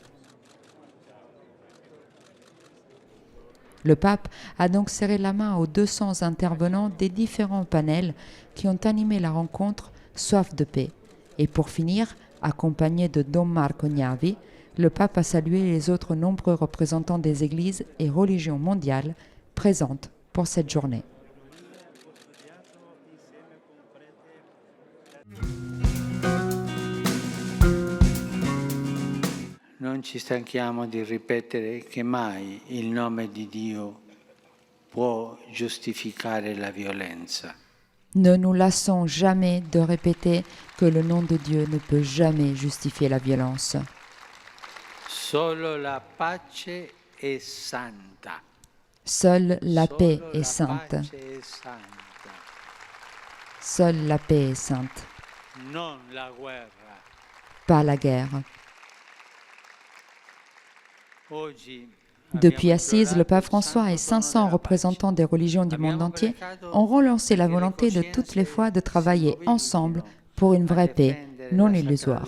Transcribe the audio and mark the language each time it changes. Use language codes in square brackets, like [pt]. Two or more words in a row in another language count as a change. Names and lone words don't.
[fr] Le pape a donc serré la main aux 200 intervenants des différents panels qui ont animé la rencontre Soif de paix. Et pour finir, accompagné de Don Marco Gnavi, le pape a salué les autres nombreux représentants des églises et religions mondiales présentes pour cette journée. [it] Non ci stanchiamo di ripetere che mai il nome di Dio può giustificare la violenza. [fr] Ne nous lassons jamais de répéter que le nom de Dieu ne peut jamais justifier la violence. [it] Solo la pace è santa. [fr] Seule la paix est sainte. Seule la paix est sainte. [it] Non la guerra. [fr] Pas la guerre. Depuis Assise, le pape François et 500 représentants des religions du monde entier ont relancé la volonté de toutes les foi de travailler ensemble pour une vraie paix non illusoire.